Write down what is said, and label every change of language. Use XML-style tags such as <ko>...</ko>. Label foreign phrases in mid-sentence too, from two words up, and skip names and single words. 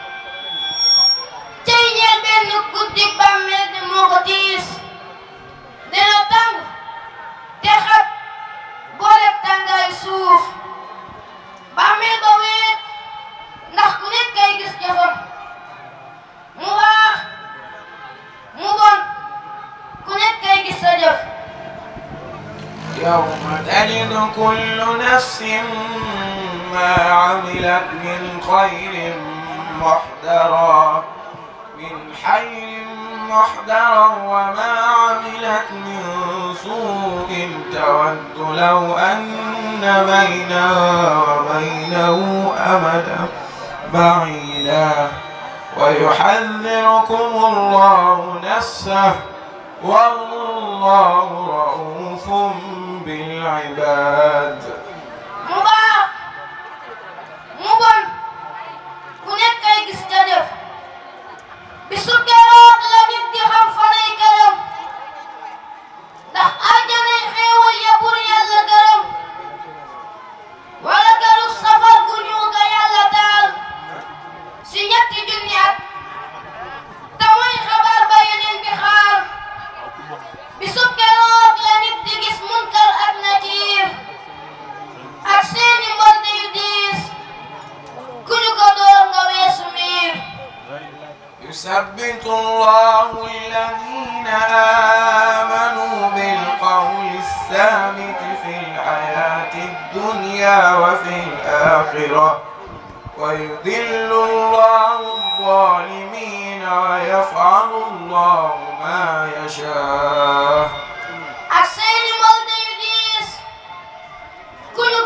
<wo>cey ñeel benn guddi bàmmeel de moo ko tiis dina tàng te xat boole tàngaay suuf bàmmeel ba weet ndax ku nekk kay gis jëfam mu baax mu bon ku nekk kay gis sa jëf</wo> <ar>يوم تجد كل نفس ما عملت من خير محضرا من خير محضرا وما عملت من سوء تود لو أن بينها وبينه أمدا بعيدا ويحذركم الله نفسه والله رؤوف بالعباد.</ar> <wo>mu baax mu bon ku nekk kay gis ca def bisu keroog la nit di xam fanay këram ndax aljanay xéewal ya bur yàlla gërëm wala këru safar gu ñu ga yàlla taal si ñetti junni at te mooy xabaar ba yeneen bi xaar bisu keroog la nit di gis munkar ak nakiir ak seeni mbonte yu diis ku ñu ko door nga weesu miir</wo> <ar>يثبت الله الذين آمنوا بالقول الثابت في الحياة الدنيا وفي الآخرة ويذل الله الظالمين ويفعل الله ما يشاء.</ar> <wo>ak seeni mbonte yu diis ku</wo>